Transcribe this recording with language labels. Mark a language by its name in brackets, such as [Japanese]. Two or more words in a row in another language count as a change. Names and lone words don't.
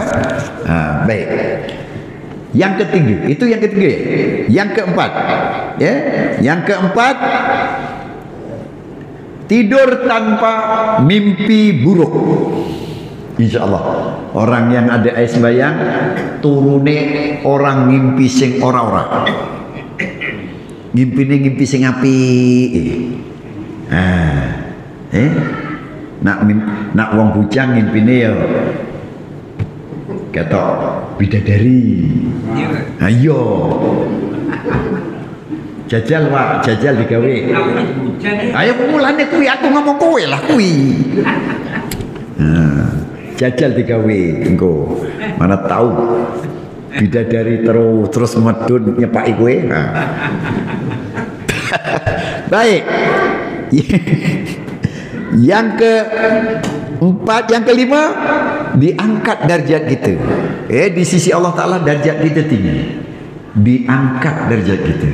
[Malay] Baik. Yang ketiga, itu yang ketiga. Yang keempat, ya. Yang keempat, tidur tanpa mimpi buruk. InsyaAllah orang yang ada ais sembayang [Javanese] turune orang ngimpi sing ora-ora. Ngimpine ngimpi sing apik. Nak wong bujang ngimpine ya ketok bidadari. Ayo. Jajal Pak, jajal digawe. Ayo mulane kuwi aku ngomong kowe lah kuwi. Jajal digawe engko. [Malay] Mana tahu [Javanese] bidadari terus medun nyepaki kowe. [Malay] Baik. Yang keempat, yang kelima, diangkat darjat kita. Di sisi Allah Ta'ala darjat kita tinggi. Diangkat darjat kita.